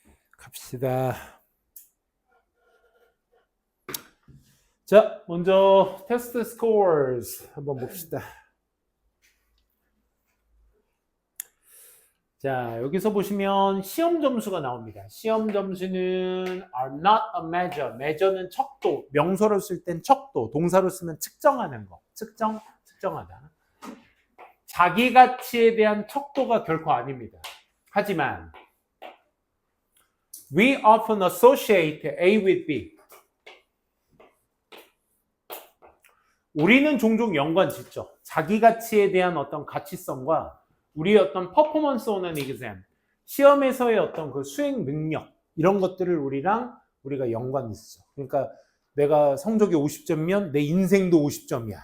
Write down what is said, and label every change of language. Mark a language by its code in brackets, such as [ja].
[ko] 갑시다. 자, 먼저 테스트 스코어스 한번 봅시다. 자, 여기서 보시면 시험 점수가 나옵니다. 시험 점수는 [en] are not a measure. [ko] measure는 척도, 명사로 쓸 땐 척도, 동사로 쓰면 측정하는 거. 측정하다. 자기 가치에 대한 척도가 결코 아닙니다. 하지만 [en] we often associate A with B. [ko] 우리는 종종 연관 짓죠. 자기 가치에 대한 어떤 가치성과 우리의 어떤 퍼포먼스 오는 exam, 시험에서의 어떤 그 수행 능력, 이런 것들을 우리가 연관이 있어. 그러니까 내가 성적이 50점이면 내 인생도 50점이야.